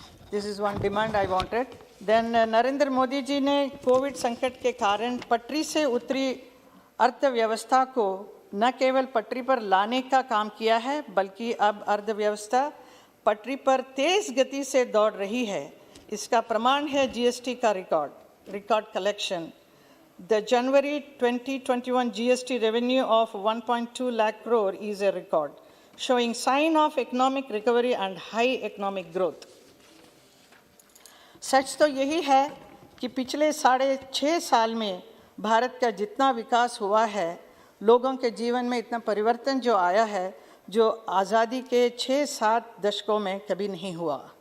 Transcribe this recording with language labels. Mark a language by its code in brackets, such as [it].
[en] This is one demand I wanted. [hi] Then Narendra Modi ji ने Covid संकट के कारण पटरी से उतरी अर्थव्यवस्था को न केवल पटरी पर लाने का काम किया है, बल्कि अब अर्थव्यवस्था पटरी पर तेज़ गति से दौड़ रही है। इसका प्रमाण है जीएसटी का record collection. [en] The January 2021 GST revenue of 1.2 lakh crore is a record, showing sign of economic recovery and high economic growth. [hi] सच तो यही है कि पिछले 6.5 साल में भारत का जितना विकास हुआ है, लोगों के जीवन में इतना परिवर्तन जो आया है, जो आज़ादी के 6-7 दशकों में कभी नहीं हुआ।